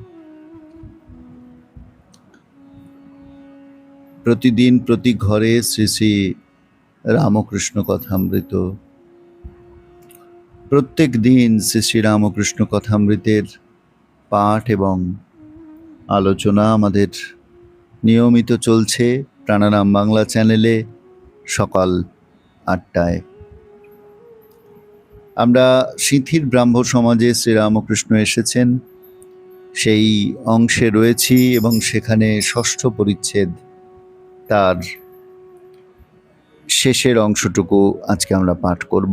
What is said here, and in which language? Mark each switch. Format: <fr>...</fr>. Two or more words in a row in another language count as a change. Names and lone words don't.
<bn>প্রতিদিন প্রতি ঘরে শ্রী শ্রী রামকৃষ্ণ কথামৃত। প্রত্যেক দিন শ্রী শ্রী রামকৃষ্ণ কথামৃতের পাঠ এবং আলোচনা আমাদের নিয়মিত চলছে প্রাণারাম বাংলা চ্যানেলে সকাল ৮টায়। আমরা সিঁথির ব্রাহ্ম সমাজে শ্রীরামকৃষ্ণ এসেছেন সেই অংশে রয়েছি এবং সেখানে ষষ্ঠ পরিচ্ছেদ তার শেষের অংশটুকু আজকে আমরা পাঠ করব।</bn>